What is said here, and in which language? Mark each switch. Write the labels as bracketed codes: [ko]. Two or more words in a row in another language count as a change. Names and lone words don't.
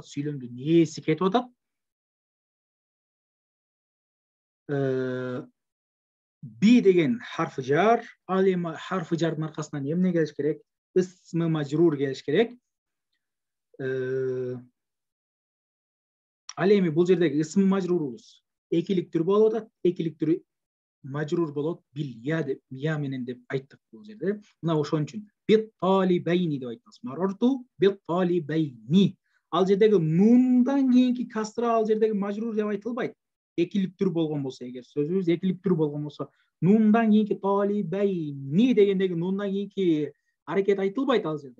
[ky] Сүйлөмдүн ээси кетип атат. Би деген [ar] حرف جر, [ky] ал эми харфы жардын аркасынан эмне келиш керек? [ar] اسم مجرور [ky] келиш керек. Ал эми бул жердеги ысым мажрурубуз экилик түр болуп атат. Экилик түрү мажрур болот бил я деп, я менен деп айттык бул жерде. Мына ошон үчүн [ar] بالطالبين [ky] деп айтабыз. [ar] مررت بالطالبين. [ky] Ал жердеги нундан кийинки касра ал жердеги мажрур деп айтылбайт. Экилик түр болгон болсо, эгер сөзүбүз экилик түр болгон болсо, нундан кийинки талибайни дегендеги нундан кийинки аракет айтылбайт ал жерде.